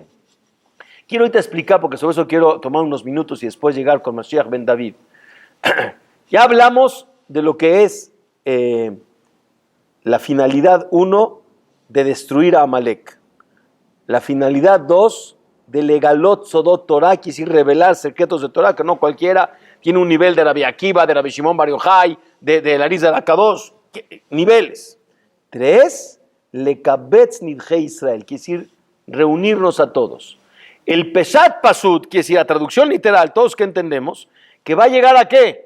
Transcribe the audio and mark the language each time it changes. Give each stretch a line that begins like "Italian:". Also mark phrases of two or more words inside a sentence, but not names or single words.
Spanish: Quiero ahorita explicar, porque sobre eso quiero tomar unos minutos y después llegar con Mashiach ben David. Ya hablamos de lo que es la finalidad 1 de destruir a Amalek. La finalidad 2 de
Hebrew: לגלות סודות תורה,
Spanish: quiere decir revelar secretos de Torah, que no cualquiera tiene un nivel de Rabbi Akiva, de Rabbi Shimon Bar Yochai, de Larisa de Akadosh, niveles. 3,
Hebrew: לקבץ נדחי ישראל,
Spanish: quiere decir reunirnos a todos. El
Hebrew: פשט פשוט,
Spanish: quiere decir la traducción literal, todos que entendemos, que va a llegar a ¿qué?